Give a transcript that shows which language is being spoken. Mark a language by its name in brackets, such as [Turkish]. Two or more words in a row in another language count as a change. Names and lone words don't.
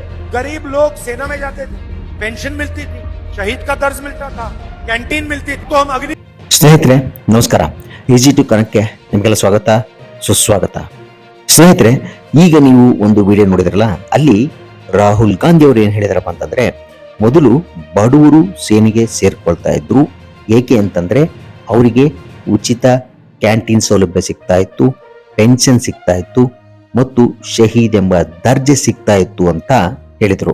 [Hindi] गरीब लोग सेना में जाते थे, पेंशन मिलती थी, शहीद का दर्ज मिलता था, कैंटीन मिलती थी, तो हम अग्नि [Kannada] ಸ್ನೇಹಿತರೆ ನಮಸ್ಕಾರ. ಈಜಿ ಟು ಕನೆಕ್ಟ್ಗೆ ನಿಮಗೆಲ್ಲ ಸ್ವಾಗತ ಸುಸ್ವಾಗತ. ಸ್ನೇಹಿತರೆ, ಈಗ ನೀವು ಒಂದು ವಿಡಿಯೋ ನೋಡಿದ್ರಲ್ಲ, ಅಲ್ಲಿ ರಾಹುಲ್ ಗಾಂಧಿ ಅವರು ಏನ್ ಹೇಳಿದಾರಪ್ಪ ಅಂತಂದ್ರೆ, ಮೊದಲು ಬಡವರು ಸೇನೆಗೆ ಸೇರ್ಕೊಳ್ತಾ ಇದ್ರು. ಏಕೆ ಅಂತಂದ್ರೆ ಅವರಿಗೆ ಉಚಿತ ಕ್ಯಾಂಟೀನ್ ಸೌಲಭ್ಯ ಸಿಗ್ತಾ ಇತ್ತು, ಪೆನ್ಷನ್ ಸಿಗ್ತಾ ಇತ್ತು ಮತ್ತು ಶಹೀದ್ ಎಂಬ ದರ್ಜೆ ಸಿಗ್ತಾ ಇತ್ತು ಅಂತ ಹೇಳಿದರು.